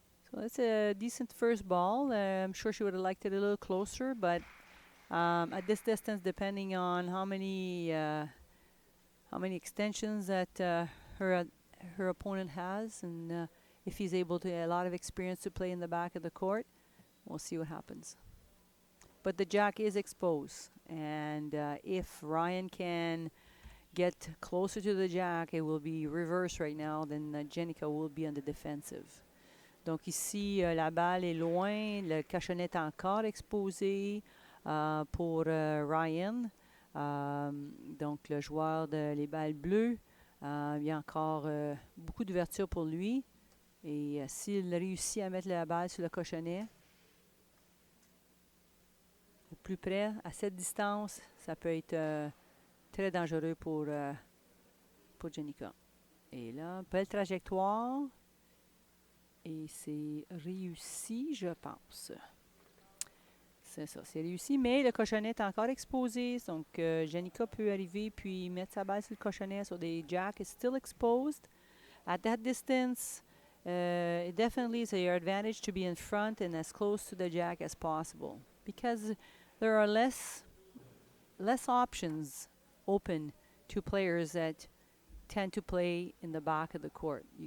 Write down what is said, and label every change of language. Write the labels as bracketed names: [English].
[English] So that's a decent first ball. I'm sure she would have liked it a little closer, but at this distance, depending on how many extensions that her opponent has, and if he's able to a lot of experience to play in the back of the court, we'll see what happens. But the jack is exposed, and if Ryan can get closer to the jack, it will be reversed right now, then Jennica will be on the defensive. [French] Donc ici, la balle est loin, le cochonnet est encore exposé pour Ryan. Donc le joueur les balles bleues, il y a encore beaucoup d'ouverture pour lui. Et s'il réussit à mettre la balle sur le cochonnet, au plus près, à cette distance, ça peut être très dangereux pour Jennica. Et là, belle trajectoire. Et c'est réussi, je pense. C'est ça, c'est réussi, mais le cochonnet est encore exposé. Donc, Jennica peut arriver puis mettre sa balle sur le cochonnet. [English] So the jack is still exposed. At that distance, it definitely is your advantage to be in front and as close to the jack as possible, because there are less options open to players that tend to play in the back of the court.